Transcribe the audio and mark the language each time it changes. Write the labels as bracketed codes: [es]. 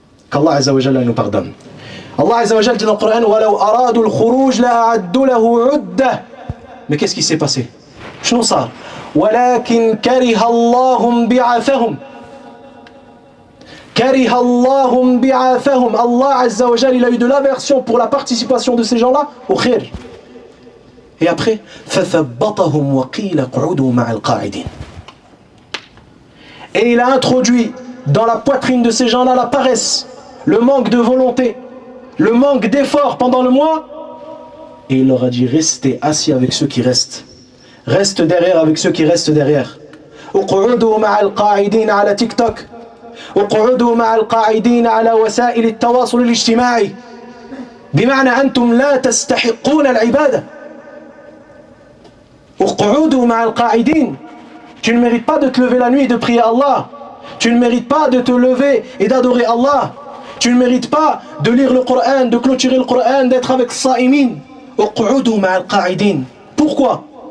[fr] Qu'Allah Azza wa Jalla nous pardonne. Allah Azza wa Jalla dit dans le Coran [ar] وَلَوْ أَرَادُوا الْخُرُوجَ لَأَعَدُّوا لَهُ عُدَّةً. [fr] Mais qu'est-ce qui s'est passé? [ar] شنو صار؟ وَلَكِنْ كَرِهَ اللَّهُ بِعَثَهُمْ. كَرِهَ اللَّهُ بِعَثَهُمْ. [fr] Allah Azza wa Jalla, il a eu de l'aversion pour la participation de ces gens-là au khir. Et après, [ar] فَثَبَّطَهُمْ وَقِيلَ قُعُودُوا مَعَ الْقَاعِدِينَ. [fr] Et il a introduit dans la poitrine de ces gens-là la paresse, le manque de volonté, le manque d'effort pendant le mois. Et il leur a dit, restez assis avec ceux qui restent. Reste derrière avec ceux qui restent derrière. [ar] اقعدوا مع القاعدين على تيك توك. اقعدوا مع القاعدين على وسائل التواصل الاجتماعي. بمعنى أنتم لا تستحقون العبادة. اقعدوا مع القاعدين. [fr] Tu ne mérites pas de te lever la nuit et de prier Allah. Tu ne mérites pas de te lever et d'adorer Allah. Tu ne mérites pas de lire le Coran, de clôturer le Coran, d'être avec Sa'imin. [ar] اقعدوا مع القاعدين. [fr] Pourquoi?